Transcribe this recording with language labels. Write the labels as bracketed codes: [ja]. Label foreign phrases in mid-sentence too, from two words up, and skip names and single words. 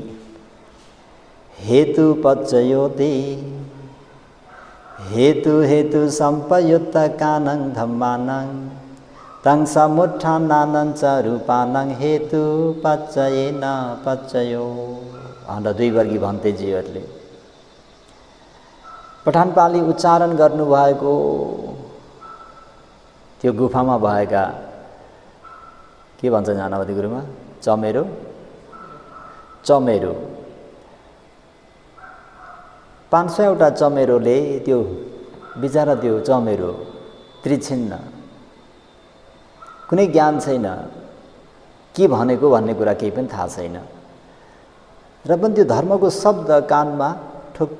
[pi] हेतु पच्चयो ते, हेतु संपयुक्त कानं धम्मानं, तं समुत्थानानं च रूपानं, हेतु पच्चयेन पच्चयो। [ne] हाम्रा 2 वर्गी भन्तेजीहरूले पठानपाली उच्चारण गर्नुभएको त्यो गुफामा भएका के भन्छ नानावती गुरुमा? चमेरो 500 वटा चमेरोले त्यो बिचारा त्यो चमेरो त्रिछिन्न, कुनै ज्ञान छैन, के भनेको भन्ने कुरा केही पनि थाहा छैन र पनि त्यो धर्मको शब्द कानमा ठोक्यो।